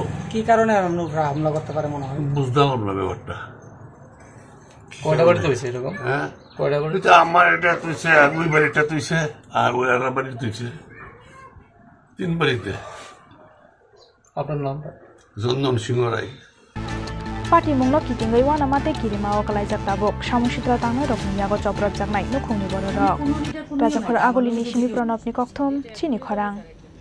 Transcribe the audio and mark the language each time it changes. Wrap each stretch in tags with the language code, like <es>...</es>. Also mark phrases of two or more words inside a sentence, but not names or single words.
<bn>কি কারণে আমরা হামলা করতে পারে মনে হয়? বুঝলাম না ব্যাপারটা। কয়টা বাড়িতে হয়েছে এরকম? হ্যাঁ, কয়টা বাড়ি? এটা আমার এটা তুইছে, আর ওই বাড়িটা তুইছে, আর ওই আর বাড়ি তুইছে, 3 বাড়িতে। আপনার নামটা? চন্দন সিংহ রায়।</bn> <trp>Party munglo kitingoi wana mate kirima o kalaijak tabok samungsitra tangai rokni yago choprot jaknai nukhungni borok. Rajakhor agolini simi pranabni kokthom chini khorang.</trp>